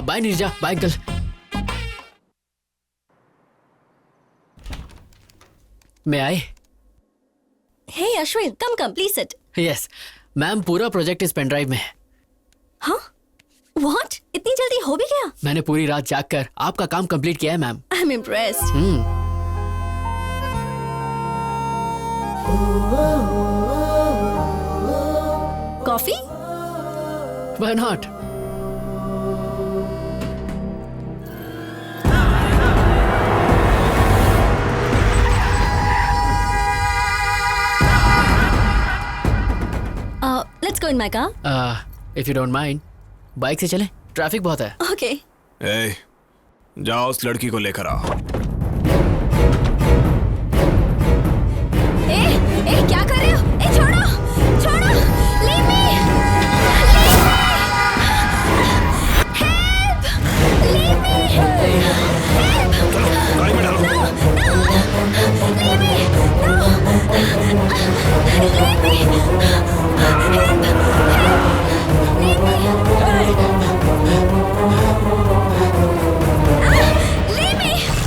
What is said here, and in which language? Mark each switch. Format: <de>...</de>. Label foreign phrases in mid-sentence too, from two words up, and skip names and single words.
<hi>बाय नीरजा, बाय अंकल। मैं आए?</hi> <en>Hey Ashwin, come please sit. yes ma'am,</en> <hi>पूरा प्रोजेक्ट इस पेन ड्राइव में है। हाँ? व्हाट? इतनी जल्दी हो भी गया? मैंने पूरी रात जागकर आपका काम कंप्लीट किया है मैम।</hi> <en>I am impressed. Coffee? Why not? Let's go in my car. If you don't mind,</en> <hi>बाइक से चलें, ट्रैफिक बहुत है।</hi> <en>OK.</en> <hi>ए, जाओ उस लड़की को लेकर आओ। ए, क्या कर रहे हो? ए, छोड़ो, छोड़ो,</hi> <en>leave me, help, leave me, help,</en> <hi>गाड़ी में डालो।</hi> <en>no, leave me, no, leave me, help, leave me, leave me.</en>